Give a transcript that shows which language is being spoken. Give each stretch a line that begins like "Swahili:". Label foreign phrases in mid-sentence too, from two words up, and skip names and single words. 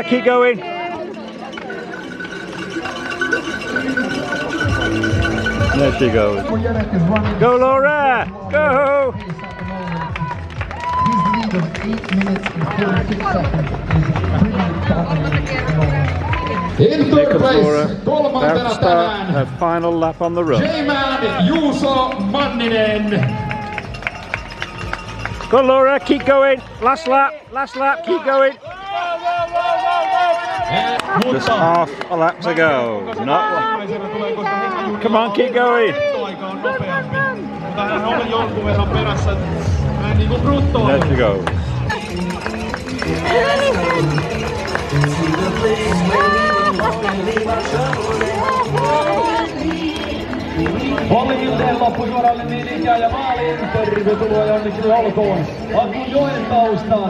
English: Keep going. There she goes. Go, Laura! Go! His lead of 8 minutes and 46 seconds is pretty dominating. In third place,
Finnish: kolmantena tänään,
English: her final lap on the run. J-Man Juuso Manninen. Go, Laura, keep going. Last lap, keep going. Just half a lap to go. Not one. Come on, keep going. There she goes.
Finnish: Polvilleen loppusuoralle niin ikään ja maaliin. Tervetuloa ja onnittelua olkoon. Aku Joentaustaan.